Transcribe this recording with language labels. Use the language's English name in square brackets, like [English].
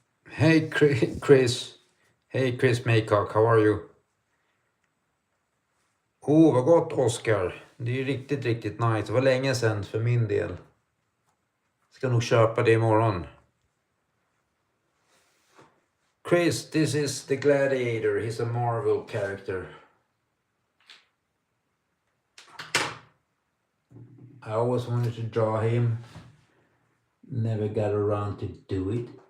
[English] Hey Chris. Hey Chris Maycock, how are you? [Swedish] Oh, vad gott Oscar. Det är ju riktigt, riktigt nice. Det var länge sedan för min del. Ska nog köpa det imorgon. [English] Chris, this is the Gladiator. He's a Marvel character. I always wanted to draw him. Never got around to do it.